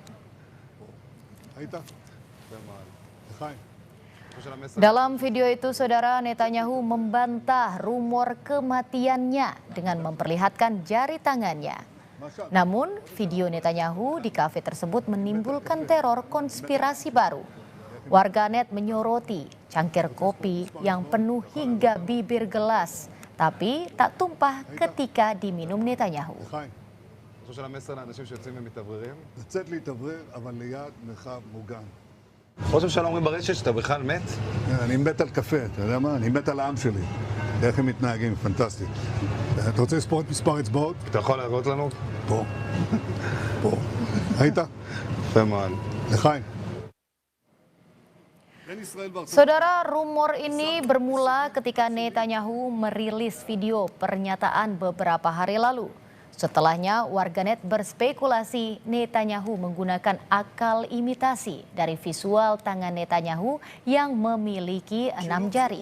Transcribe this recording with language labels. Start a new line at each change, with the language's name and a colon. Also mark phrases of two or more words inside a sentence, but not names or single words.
Indonesian: Dalam video itu, saudara, Netanyahu membantah rumor kematiannya dengan memperlihatkan jari tangannya. Namun, video Netanyahu di kafe tersebut menimbulkan teror konspirasi baru. Warganet menyoroti cangkir kopi yang penuh hingga bibir gelas, tapi tak tumpah ketika diminum Netanyahu.
Hebrew: ראש הממשלה אומרים ברשת שאתה בכלל מת? אני מת על קפה, אתה יודע מה? אני מת על העם שלי. איך הם מתנהגים, פנטסטי. אתה רוצה לספור את מספר אצבעות? אתה יכול להראות לנו? פה. פה. ראית? יפה מאוד. לחיים.
Indonesian: Saudara, rumor ini bermula ketika Netanyahu merilis video pernyataan beberapa hari lalu. Setelahnya, warganet berspekulasi Netanyahu menggunakan akal imitasi dari visual tangan Netanyahu yang memiliki 6 jari.